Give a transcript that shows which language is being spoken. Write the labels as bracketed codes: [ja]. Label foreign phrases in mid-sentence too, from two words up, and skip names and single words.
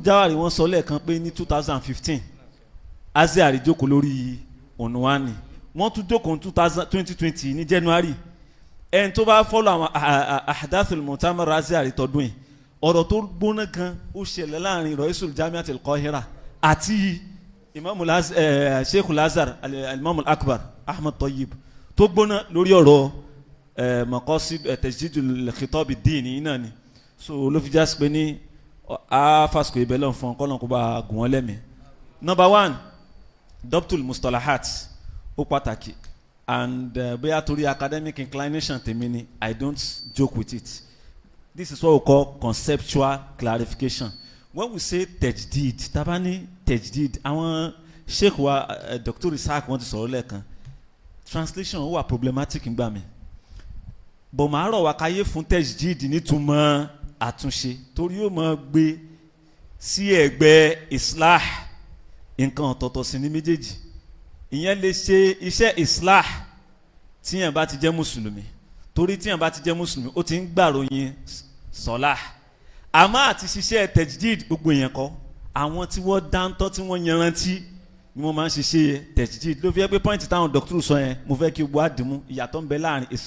[yo] Jawari wọ́n sọ lẹ́ẹ̀kan pé ní 2015 Azhar jókòó lórí ònùwánì wọ́n tún jókòó ní 2020 ní January ẹni tó bá fọ́lọ̀ àwọn [ar] أحداث المؤتمر [yo] Azhar tọdún yìí ọ̀rọ̀ tó gbóná gan ó ṣẹlẹ̀ láàrin [ar] رئيس جامعة القاهرة [yo] àti sheikh [ar] الأزهر الإمام الأكبر [yo] ahmed tayyib tó gbóná lórí ọ̀rọ̀ [ar] مقاصد تجديد الخطاب الديني [yo] náà ni so ló fi jásí pé ní fásitì ibẹ̀ lọ́n fún ọkọ́ lọ́n kó bá gùn wọ́n lẹ́mìí. [en] Number 1 [ar] ضبط المصطلحات [yo] ó pàtàkì [en] and [yo] bóyá torí [en] academic inclination [yo] tèmi ni [en] I don't joke with it. This is what we call conceptual clarification. When we say [ar] تجديد تباني تجديد [yo] àwọn sheikh wa Dr. Isaac wọ́n ti sọ̀rọ̀ lẹ́ẹ̀kan translation ó wà problematic ngbà mi bọ̀ máa rọ̀ wá káyé fún tajdid nítumọ̀ àtúnṣe torí yóò máa gbé sí ẹ̀gbẹ́ islah nǹkan ọ̀tọ̀ọ̀tọ̀ sí ní méjèèjì ìyẹn lè ṣe iṣẹ́ islah tíyẹn bá ti jẹ́ mùsùlùmí torí tíyẹn bá ti jẹ́ mùsùlùmí ó ti ń gbàròyìn sọ́lá àmọ́ àti ṣiṣẹ́ tajdid gbogbo èèyàn kọ́ àwọn tí wọ́n dáńtọ́ tí wọ́n yanrantí ni wọ́n máa ń ṣiṣẹ́ tajdid ló fi yẹ pé pọ́ìntì táwọn dọ́kítọ̀rù sọ yẹn mo fẹ́ kí gbogbo àdìmú ìyàtọ̀ ń bẹ láàrin